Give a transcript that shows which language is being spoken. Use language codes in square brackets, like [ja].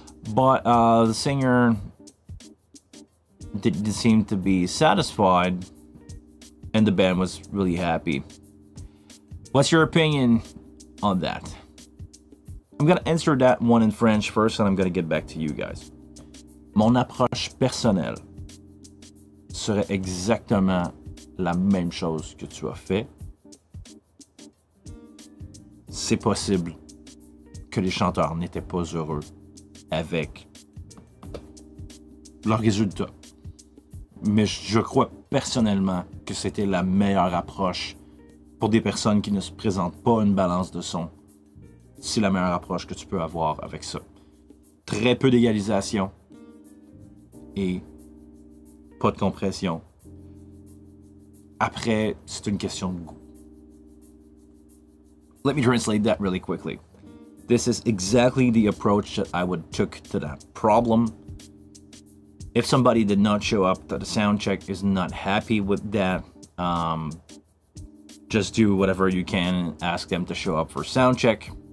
[en] But the singer didn't seem to be satisfied, and the band was really happy. What's your opinion on that? I'm gonna answer that one in French first, and I'm gonna get back to you guys. [fr] Mon approche personnelle serait exactement la même chose que tu as fait. C'est possible que les chanteurs n'étaient pas heureux avec leur résultat. Mais je crois personnellement que c'était la meilleure approche pour des personnes qui ne se présentent pas une balance de son. C'est la meilleure approche que tu peux avoir avec ça. Très peu d'égalisation et pas de compression. Après, c'est une question de goût. [en] Let me translate that really quickly. This is exactly the approach that I would took to that problem. If somebody did not show up to the sound check, is not happy with that, just do whatever you can and ask them to show up for sound check.